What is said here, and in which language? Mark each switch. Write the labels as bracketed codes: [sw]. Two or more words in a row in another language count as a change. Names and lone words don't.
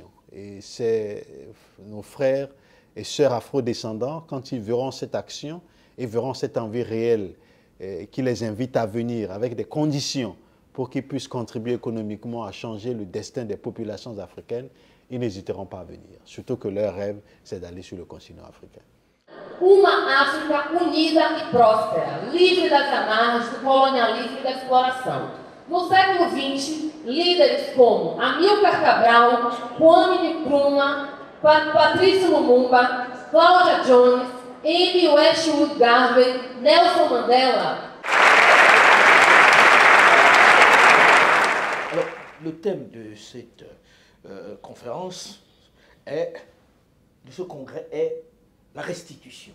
[fr] Et c'est nos frères et sœurs afro-descendants, quand ils verront cette action et verront cette envie réelle qui les invite à venir avec des conditions pour qu'ils puissent contribuer économiquement à changer le destin des populations africaines, ils n'hésiteront pas à venir. Surtout que leur rêve, c'est d'aller sur le continent africain. [pt] Uma África unida e próspera, livre das amarras do colonialismo e da exploração. No século XX, líderes como Amílcar Cabral, Kwame Nkrumah, Patrice Lumumba, Cláudia Jones, Amy Westwood Garvey, Nelson Mandela. [fr] Alors, le thème de cette conférence de ce congrès est la restitution.